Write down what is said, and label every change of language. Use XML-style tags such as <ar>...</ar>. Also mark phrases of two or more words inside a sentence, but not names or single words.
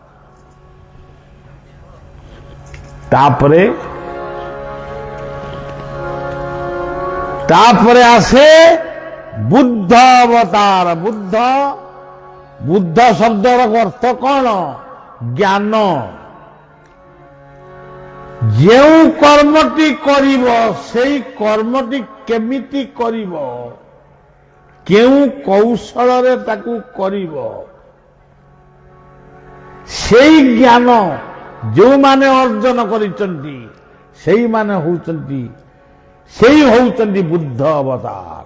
<or>ତାରପରେ ଆସେ ବୁଦ୍ଧ ଅବତାର। ବୁଦ୍ଧ ବୁଦ୍ଧ ଶବ୍ଦର ଅର୍ଥ କଣ? জ্ঞান। ଯେଉଁ କର୍ମଟି କରିବ ସେଇ କର୍ମଟି କେମିତି କରିବ, କେଉଁ କୌଶଳରେ ତାକୁ କରିବ, ସେଇ ଜ୍ଞାନ ଯେଉଁମାନେ ଅର୍ଜନ କରିଛନ୍ତି ସେଇମାନେ ହଉଛନ୍ତି ବୁଦ୍ଧ ଅବତାର।</or>